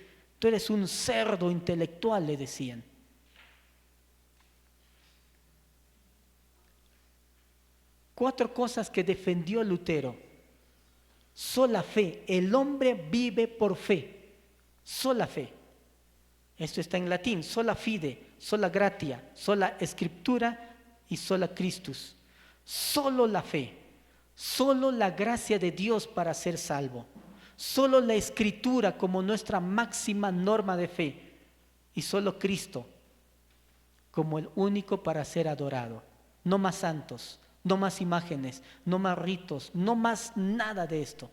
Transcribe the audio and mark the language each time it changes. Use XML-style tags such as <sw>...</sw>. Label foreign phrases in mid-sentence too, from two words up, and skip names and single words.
<es>Tú eres un cerdo intelectual, le decían. Cuatro cosas que defendió Lutero. Sola fe, el hombre vive por fe. Sola fe. Esto está en latín:</es> <la>sola fide, sola gratia, sola scriptura y sola Christus.</la> <es>Solo la fe, solo la gracia de Dios para ser salvo. Solo la Escritura como nuestra máxima norma de fe, y solo Cristo como el único para ser adorado. No más santos, no más imágenes, no más ritos, no más nada de esto.</es>